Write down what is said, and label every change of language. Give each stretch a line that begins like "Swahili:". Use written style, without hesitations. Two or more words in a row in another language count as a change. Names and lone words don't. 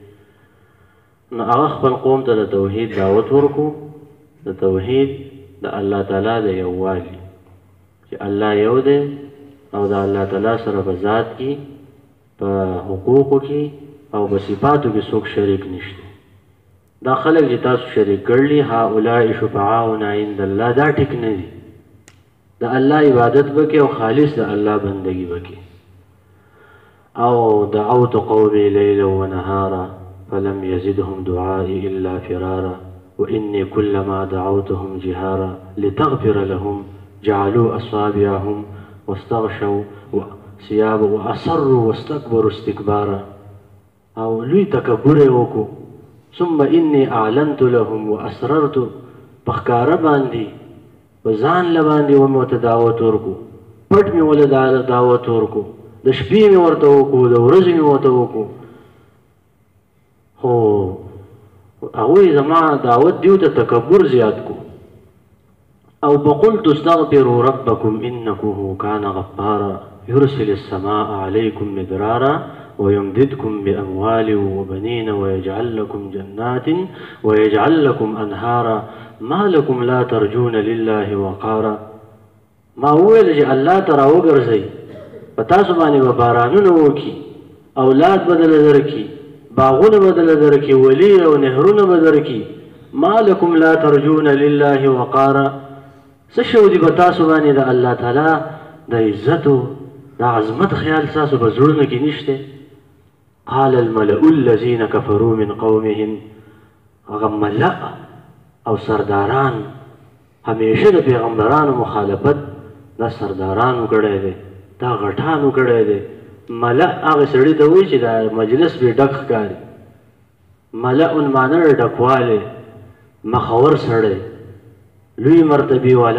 Pashto: نو هغه خپل قوم ته د توحید دعوت ورکو. د توحید د الله تعالی د یووالي چې الله یو دی او د الله تعالی سره په ذات کې په حقوقو کې او په صفاتو کې څوک شریک نشته. دا خلک چې تاسو شریک کړلی
Arabic: هؤلاء شفعاؤنا عند الله
Pashto: دا ټیک نه دي. د الله عبادت وکړي او خالص د الله بندگی وکړي.
Arabic: او دعوت قومي ليلا ونهارا فلم يزدهم دعائي الا فرارا واني كلما دعوتهم جهارا لتغفر لهم جعلوا اصابعهم واستغشوا ثيابا واصروا واستكبروا استكبارا.
Pashto: او لوی تکبر وکړو.
Arabic: ثم اني اعلنت لهم واسررت
Pashto: بخکار باندې وزان لباندې ومو ته دعوت ورکو. پټ مې ول دعوت ورکو. د شپې مې ورته وکړو. د ورځې مې ورته وکړو. خو هغوی زما دعوت دیو ته تکبر زیات کو.
Arabic: او فقلت استغفروا ربكم انه كان غفارا يرسل السماء عليكم مدرارا ويمددكم باموال وبنين ويجعل لكم جنات ويجعل لكم انهارا ما لكم لا ترجون لله وقارا.
Pashto: ما ویل چې الله ته راوګرځئ په تاسو باندې به بارانونه وکړي. اولاد بدل درکړي. باغونه بدل درکړي. ولی او نهرونه به درکړي.
Arabic: ما لکم لا ترجون لله وقارا.
Pashto: څه شو دي په تاسو باندې د الله تعالی د عزت او د عظمت خیال تاسو په زړونو کې نشته.
Arabic: قال الملأ الذين كفروا من قومهم.
Pashto: هغه ملأ او سرداران همیشه د پیغمبرانو مخالفت دا سردارانو کړی دی. دا غټانو کړی دی. ملأ هغه سړي ته وایي چې دا مجلس به ډک ښکاري. ملأ معنی ډکوالی مخور سړی لوی مرتبې والا.